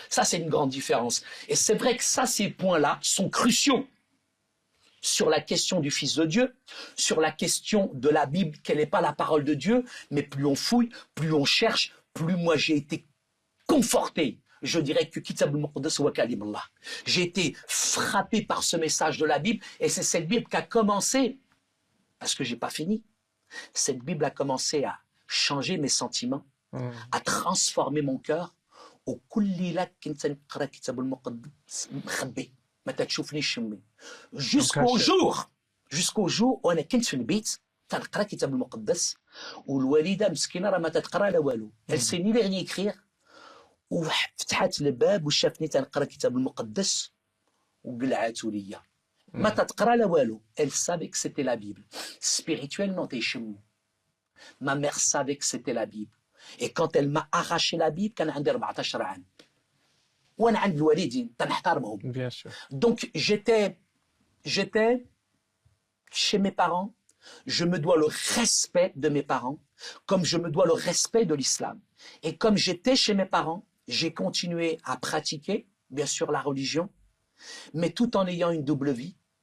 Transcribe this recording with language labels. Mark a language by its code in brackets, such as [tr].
[fr] Ça, c'est une grande différence. Et c'est vrai que ça, ces points-là sont cruciaux sur la question du Fils de Dieu, sur la question de la Bible, qu'elle n'est pas la parole de Dieu, mais plus on fouille, plus on cherche, plus moi j'ai été conforté. Je dirais que Kitab al-Muqaddas wa Kalim Allah. J'ai été frappé par ce message de la Bible, et c'est cette Bible qui a commencé, parce que j'ai pas fini, cette Bible a commencé à changer mes sentiments, à transformer mon cœur. Au jusqu'au jour où [ar] انا كنت في البيت تنقرا كتاب المقدس والوالده مسكينه راه ما تتقرا لا والو [fr] elle sait ni lire ni écrire [ar] وفتحت الباب وشافني تنقرا كتاب المقدس وقلعاتو ليا ما تتقرا لا والو [fr] elle savait que c'était la Bible spirituellement [ar] تيشمو [fr] ma mère savait que c'était la Bible et quand elle m'a arraché la Bible [ar] كان عندي 14 عام وانا عند الوالدين تنحترمهم. [fr] Bien sûr. Donc j'étais chez mes parents, je me dois le respect de mes parents, comme je me dois le respect de l'islam. Et comme j'étais chez mes parents, j'ai continué à pratiquer, bien sûr, la religion, mais tout en ayant une double vie.